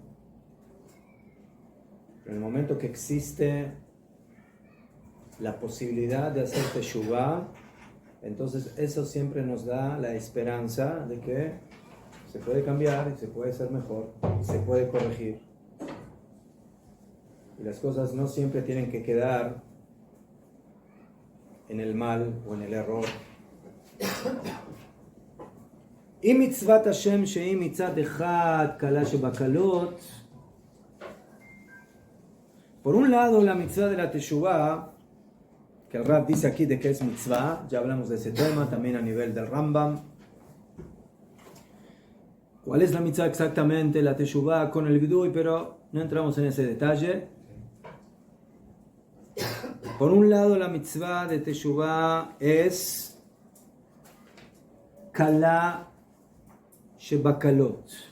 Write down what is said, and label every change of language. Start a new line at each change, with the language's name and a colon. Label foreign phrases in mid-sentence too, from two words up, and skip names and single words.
Spanish: Pero en el momento que existe la posibilidad de hacer Teshuvah, entonces eso siempre nos da la esperanza de que se puede cambiar y se puede ser mejor y se puede corregir. Y las cosas no siempre tienen que quedar en el mal o en el error.
Hebrew: אם מצוות השם שהיא מצד אחד קלה שבקלות,
Spanish: Por un lado, la mitzvah de la Teshuvah, que el Rab dice aquí de que es mitzvah, ya hablamos de ese tema, también a nivel del Rambam. ¿Cuál es la mitzvah exactamente? La Teshuvah con el Vidui, pero no entramos en ese detalle. Por un lado, la mitzvah de Teshuvah es
Hebrew: קלה שבקלות.